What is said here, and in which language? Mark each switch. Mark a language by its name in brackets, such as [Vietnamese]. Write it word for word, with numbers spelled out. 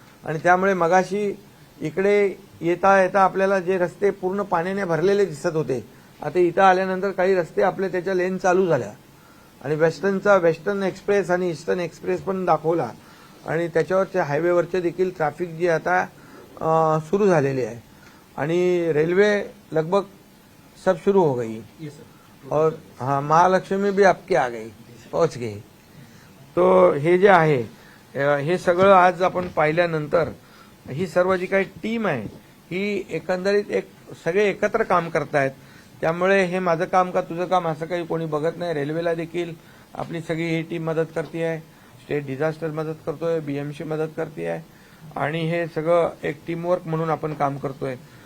[Marathi] आणि त्यामुळे मगाशी इकडे येता येता आपल्याला जे रस्ते पूर्ण पाण्याने भरलेले दिसत होते आता इथं आल्यानंतर काही रस्ते आपले त्याच्या लेन चालू झाल्या आणि वेस्टर्नचा वेस्टर्न एक्सप्रेस आणि ईस्टर्न एक्सप्रेस पण दाखवला आणि त्याच्यावरच्या हायवेवरचे देखील ट्रॅफिक जे आता [Hindi] अ, शुरू झालेली है आणि रेलवे लगभग सब शुरू हो गई [English] yes sir [Hindi] और हाँ महालक्ष्मी भी आपकी आ गई पहुंच गई. [Marathi] तो हे जे आहे अ, हे सगळं आज आपण पाहिल्यानंतर ही सर्व जी काही टीम आहे ही एकंदरीत एक सगळे एकत्र काम करतायत. त्यामुळे हे माझं काम का तुझं काम असं काही कोणी बघत नाही. रेल्वेला देखील आपली सगळी ही टीम मदत करते आहे, स्टेट डिझास्टर मदत करतोय, बी एम सी मदत करते आहे आणि हे सगळं एक टीमवर्क म्हणून आपण काम करतोय.